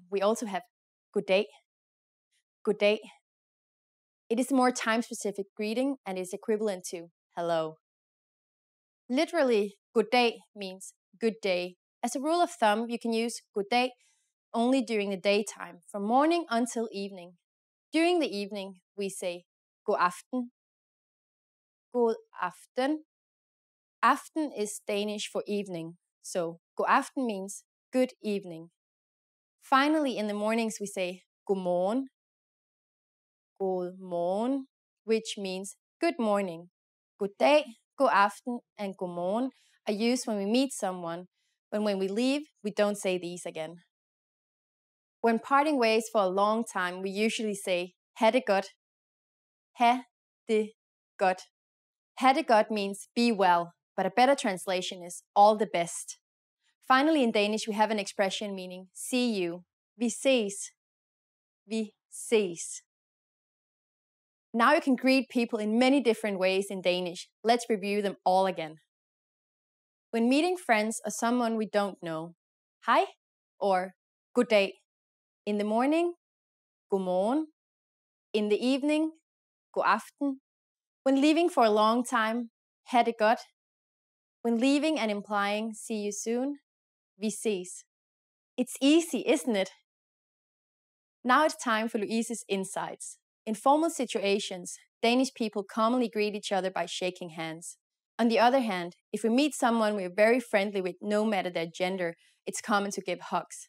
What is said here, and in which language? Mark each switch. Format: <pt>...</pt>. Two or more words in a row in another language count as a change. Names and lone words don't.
<en>We also have goddag. Goddag. It is a more time-specific greeting and is equivalent to hello. Literally, goddag means good day. As a rule of thumb, you can use goddag only during the daytime, from morning until evening. During the evening, we say</en> <da>god aften. God aften.</da> <en>Aften is Danish for evening, so</en> <da>god aften</da> <en>means good evening. Finally, in the mornings, we say</en> <da>god morgen. God morgen,</da> <en>which means good morning. Good day,</en> <da>god aften,</da> <en>and</en> <da>god morgen</da> <en>are used when we meet someone, but when we leave, we don't say these again. When parting ways for a long time, we usually say</en> <da>ha det godt. Ha det godt. Ha det godt</da> <en>means be well, but a better translation is all the best. Finally, in Danish, we have an expression meaning see you.</en> <da>Vi ses. Vi ses.</da> <en>Now you can greet people in many different ways in Danish. Let's review them all again. When meeting friends or someone we don't know, hej or goddag. In the morning,</en> <da>god morgen.</da> <en>In the evening,</en> <da>god aften.</da> <en>When leaving for a long time,</en> <da>ha det godt.</da> <en>When leaving and implying see you soon,</en> <da>vi ses.</da> <en>It's easy, isn't it? Now it's time for Louise's insights. In formal situations, Danish people commonly greet each other by shaking hands. On the other hand, if we meet someone we're very friendly with, no matter their gender, it's common to give hugs.</en>